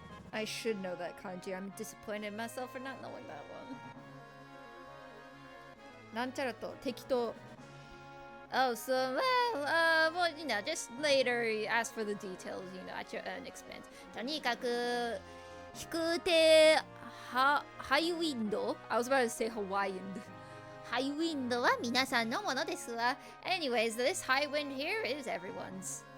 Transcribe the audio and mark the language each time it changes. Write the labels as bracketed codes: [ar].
[en] I should know that kanji. I'm disappointed in myself for not knowing that one. [ja] なんちゃらと敵と [en] Oh, so, well, you know, just later ask for the details, you know, at your own expense. [ja] とにかく、飛空艇、ハイウィンド [en] I was about to say Hawaiian. [ja] ハイウィンドは皆さんのものですわ。 [en] Anyways, this high wind here is everyone's.